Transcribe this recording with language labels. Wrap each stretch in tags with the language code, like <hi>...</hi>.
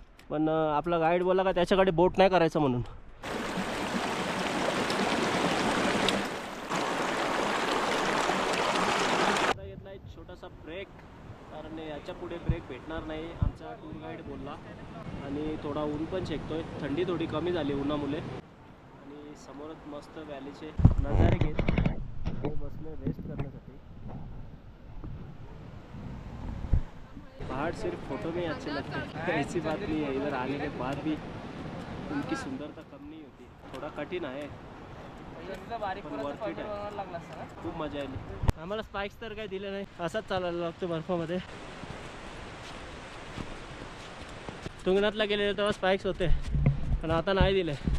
<mr>पण आपला गाईड बोला का त्याच्याकडे बोट नाही करायचं म्हणून. घेतला एक छोटासा ब्रेक कारण याच्या पुढे ब्रेक भेटणार नाही आमचा टूर गाईड बोलला. आणि थोडा ऊन पण शेकतोय. थंडी थोडी कमी झाली उन्हामुळे. आणि समोरच मस्त व्हॅलीचे नजारे घेत बसले रेस्ट करण्यासाठी.</mr> <hi>पहाड़ सिर्फ फोटो में अच्छे लगते हैं, ऐसी बात नहीं है. इधर आने के बाद भी उनकी सुंदरता कम नहीं होती.</hi> <mr>थोड़ा कठीण आहे पण</mr> <en>worth it</en> <mr>आहे. खूप मजा आली. आम्हाला स्पाइक्स तर काही दिले नाही. असाच चालायला लागतो बर्फामध्ये. तुंगनाथला गेलेले तेव्हा स्पाइक्स होते पण आता नाही दिले.</mr>